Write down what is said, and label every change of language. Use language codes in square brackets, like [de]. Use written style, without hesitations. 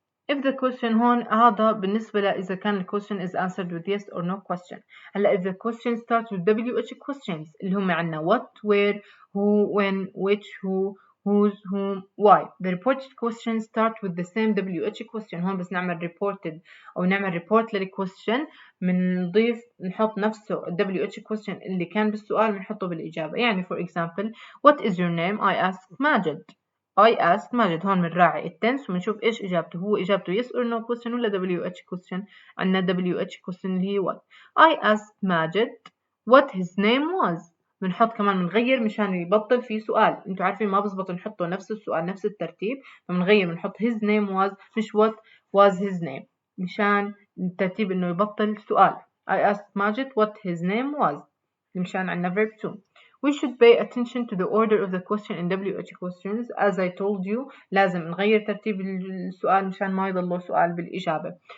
[en] If the question [ar] هون هذا بالنسبة إذا كان ال [en] question is answered with yes or no question. [ar] هلا [en] if the question starts with WH questions [ar] اللي هم عنا [en] what, where, who, when, which, who, whose, whom, why. The reported questions start with the same WH question. [ar] هون بس نعمل reported أو نعمل report للquestion بنضيف نحط نفسه WH question اللي كان بالسؤال بنحطه بالإجابة. [en] يعني for example what is your name? I asked Majid. I asked Majid. [ar] هون بنراعي التنس وبنشوف إيش إجابته. هو إجابته [en] yes or no question [ar] ولا [en] WH question. [ar] عنا [en] WH question [ar] اللي هي [en] what. I asked Majid what his name was. [ar] بنحط كمان بنغير مشان يبطل في سؤال. انتوا عارفين ما بزبط نحطه نفس السؤال نفس الترتيب فبنغير بنحط [en] his name was [ar] مش [en] what was his name [ar] مشان الترتيب إنه يبطل سؤال. [en] I asked Majid what his name was [ar] مشان عنا [en] verb to. We should pay attention to the order of the question in WH questions. As I told you [ar] لازم نغير ترتيب السؤال مشان ما يضل سؤال بالإجابة.